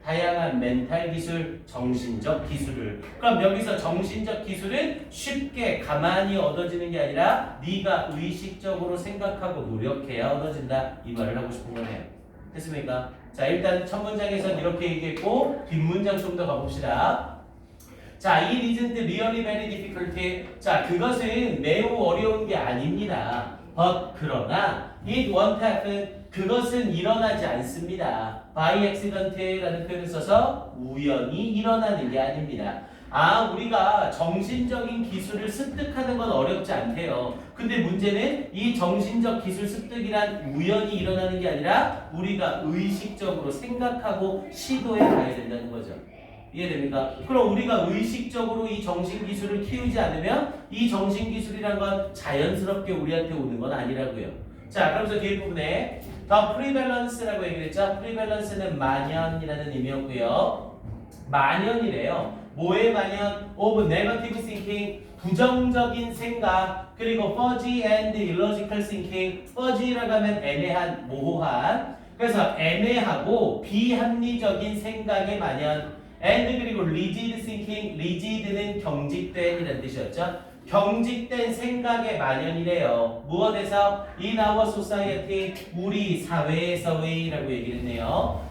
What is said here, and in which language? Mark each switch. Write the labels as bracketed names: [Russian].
[Korean] 다양한 멘탈 기술, 정신적 기술을. 그럼 여기서 정신적 기술은 쉽게 가만히 얻어지는 게 아니라 네가 의식적으로 생각하고 노력해야 얻어진다. 이 말을 하고 싶은 거네요. 됐습니까? 자, 일단 첫 문장에선 이렇게 얘기했고 뒷문장 좀 더 가봅시다. [English] 자, it isn't really very difficult. [Korean] 자, 그것은 매우 어려운 게 아닙니다. [English] But [Korean] 그러나 [English] it won't happen. [Korean] 그것은 일어나지 않습니다. [English] by accident [Korean] 라는 표현을 써서 우연히 일어나는 게 아닙니다. 우리가 정신적인 기술을 습득하는 건 어렵지 않대요. 근데 문제는 이 정신적 기술 습득이란 우연히 일어나는 게 아니라 우리가 의식적으로 생각하고 시도해 가야 된다는 거죠. 이해됩니까? 그럼 우리가 의식적으로 이 정신기술을 키우지 않으면 이 정신기술이란 건 자연스럽게 우리한테 오는 건 아니라고요. 자, 그러면서 뒤에 부분에 더 prevalence라고 얘기를 했죠. prevalence는 만연이라는 의미였고요. 만연이래요. 뭐의 만연? [English] of negative thinking, [Korean] 부정적인 생각. 그리고 [English] fuzzy and illogical thinking. [Korean] fuzzy라고 하면 애매한, 모호한. 그래서 애매하고 비합리적인 생각의 만연. and 그리고 [English] rigid thinking, [Korean] rigid는 경직된 이라는 뜻이었죠. 경직된 생각의 만연이래요. 무엇에서? [English] In our society, [Korean] 우리 사회에서 왜라고 얘기를 했네요.